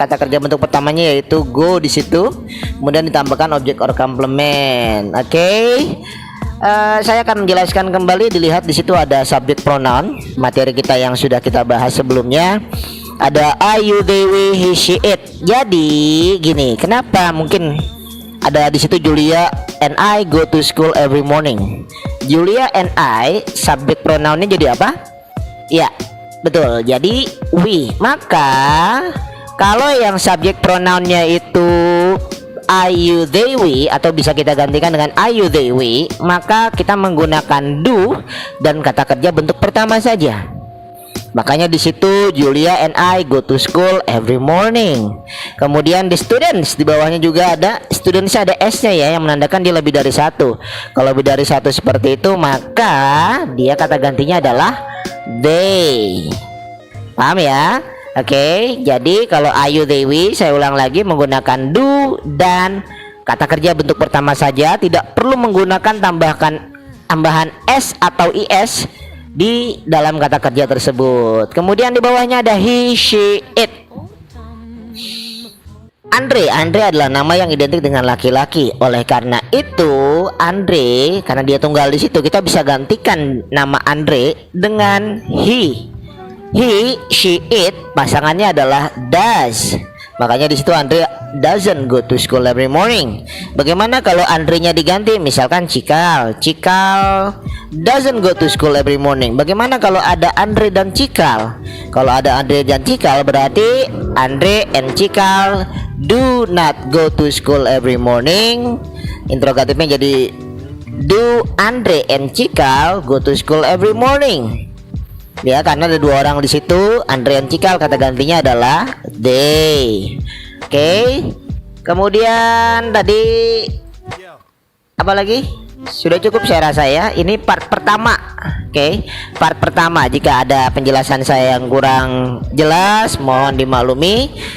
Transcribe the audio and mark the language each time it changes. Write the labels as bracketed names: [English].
[Indonesian] Kata kerja bentuk pertamanya yaitu go di situ. Kemudian ditambahkan objek or complement. Oke. Saya akan menjelaskan kembali. Dilihat di situ ada subject pronoun, materi kita yang sudah kita bahas sebelumnya. Ada I, you, they, we, he, she, it. Jadi gini, kenapa mungkin ada di situ [English] Julia and I go to school every morning. [Indonesian] Julia and I, subject pronounnya jadi apa? Ya, betul. Jadi we. Maka kalau yang subject pronounnya itu I, you, they, we, atau bisa kita gantikan dengan I, you, they, we, maka kita menggunakan do dan kata kerja bentuk pertama saja. Makanya di situ [English] Julia and I go to school every morning. [Indonesian] Kemudian the students, di bawahnya juga ada students, ada s-nya ya, yang menandakan dia lebih dari satu. Kalau lebih dari satu seperti itu, maka dia kata gantinya adalah they. Paham ya? Oke, jadi kalau I, you, they, we, saya ulang lagi, menggunakan do dan kata kerja bentuk pertama saja, tidak perlu menggunakan tambahan s atau is di dalam kata kerja tersebut. Kemudian di bawahnya ada he, she, it. Andre adalah nama yang identik dengan laki-laki. Oleh karena itu, Andre, karena dia tunggal di situ, kita bisa gantikan nama Andre dengan he. He, she, it, pasangannya adalah does. Makanya di situ [English] Andre doesn't go to school every morning. [Indonesian] Bagaimana kalau Andre-nya diganti? Misalkan [English] Cikal doesn't go to school every morning. [Indonesian] Bagaimana kalau ada Andre dan Cikal? Kalau ada Andre dan Cikal berarti [English] Andre and Cikal do not go to school every morning. [Indonesian] Interrogatifnya jadi [English] do Andre and Cikal go to school every morning. [Indonesian] Ya, karena ada dua orang di situ, Andre dan Cikal, kata gantinya adalah they. Oke. Kemudian tadi apa lagi? Sudah cukup saya rasa ya. Ini part pertama Oke, part pertama, jika ada penjelasan saya yang kurang jelas mohon dimaklumi.